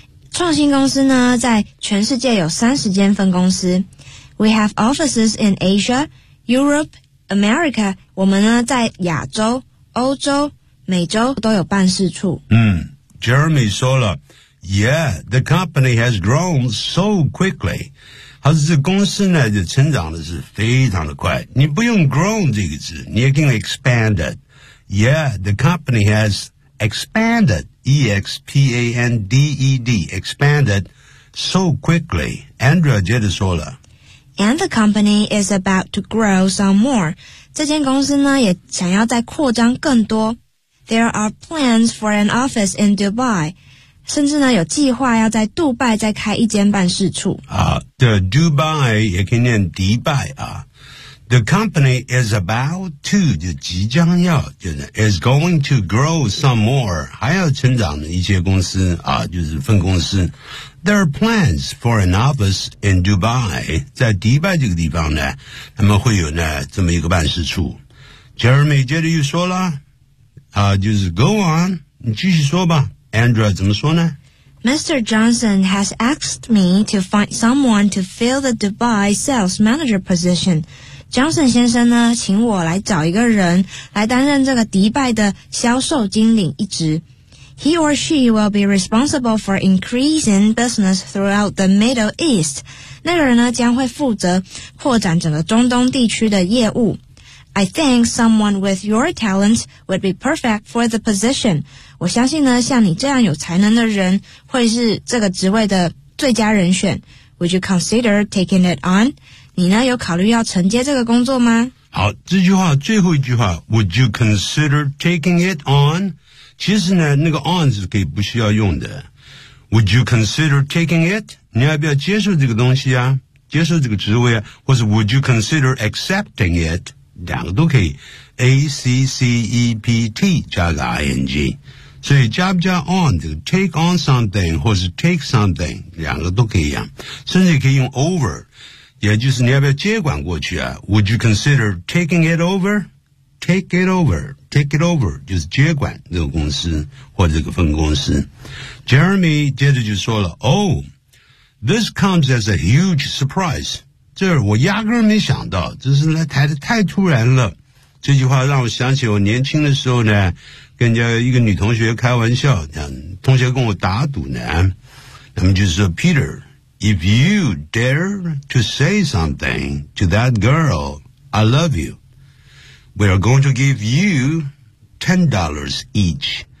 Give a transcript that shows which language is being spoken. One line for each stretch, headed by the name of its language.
Chinese: 创新公司呢在全世界有30间分公司。
English: We have offices in Asia, Europe, America.
Chinese: 我们呢在亚洲、欧洲、美洲都有办事处。
English: Jeremy
Chinese: 说了
English: Yeah, the company has grown so quickly.
Chinese: 它是公司呢就成长的是非常的快。你不用 grown 这个字你也可以
English: expanded. Yeah, the company has expanded, E-X-P-A-N-D-E-D, expanded so quickly.
Chinese: Andrea 接着说了。
English: And the company is about to grow some more.
Chinese: 这间公司呢也想要再扩张更多。
English: There are plans for an office in Dubai.
Chinese: 甚至呢有计划要在杜拜再开一间办事处。 The Dubai 也可以念迪拜啊。
English: The company is about to,
Chinese: 就即将要就是
English: is going to grow some more,
Chinese: 还要成长的一些公司啊就是分公司。
English: There are plans for an office in Dubai,
Chinese: 在迪拜这个地方呢他们会有呢这么一个办事处。 Jeremy 接着又说了就是
English: go on,
Chinese: 你继续说吧。 Andrea 怎么说呢
English: Mr. Johnson has asked me to find someone to fill the Dubai sales manager position.
Chinese: Johnson 先生呢请我来找一个人来担任这个迪拜的销售经理一职。
English: He or she will be responsible for increasing business throughout the Middle East.
Chinese: 那个人呢将会负责扩展整个中东地区的业务。
English: I think someone with your talents would be perfect for the position.
Chinese: 我相信呢，像你这样有才能的人会是这个职位的最佳人选。
English: Would you consider taking it on?
Chinese: 你呢，有考虑要承接这个工作吗？好，这句话，最后一句话 ,
English: Would you consider taking it on?
Chinese: 其实呢，那个 on 是可以不需要用的。
English: Would you consider taking it?
Chinese: 你要不要接受这个东西啊？接受这个职位啊？或是
English: Would you consider accepting it?
Chinese: 两个都可以 ,accept 加个 ing, 所以加不加 on, 就 take on something, 或是 take something, 两个都可以一样甚至可以用 over, 也就是你要不要接管过去啊 ,
English: would you consider taking it over? Take it over, take it over,
Chinese: 就是接管这个公司或者这个分公司。 Jeremy 接着就说了 ,
English: oh, this comes as a huge surprise.
Chinese: 这我压根没想到这是来抬得太突然了。这句话让我想起我年轻的时候呢跟人家一个女同学开玩笑同学跟我打赌呢他们就说
English: Peter, if you dare to say something to that girl, I love you, we are going to give you $10 each.